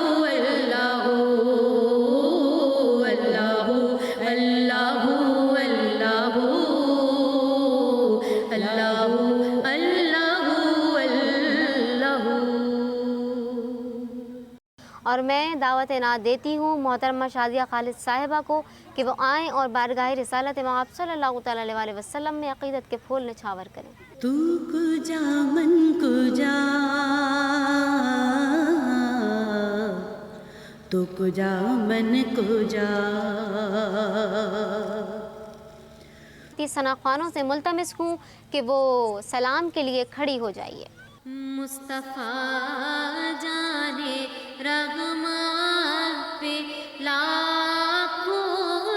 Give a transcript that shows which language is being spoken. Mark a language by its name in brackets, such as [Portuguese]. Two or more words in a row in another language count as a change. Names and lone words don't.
[Urdu] اور میں دعوت نعت دیتی ہوں محترمہ شادیہ خالد صاحبہ کو کہ وہ آئیں اور بارگاہ رسالت مآب [Arabic] صلی اللہ تعالی علیہ وسلم [Urdu] میں عقیدت کے پھول نچھاور کریں۔ [Persian] تو کجا من کجا، تو کجا من کجا، [Urdu] ثنا خوانوں سے ملتمس ہوں کہ وہ سلام کے لیے کھڑی ہو جائیے۔ مصطفیٰ جانے رحمت پہ لاکھوں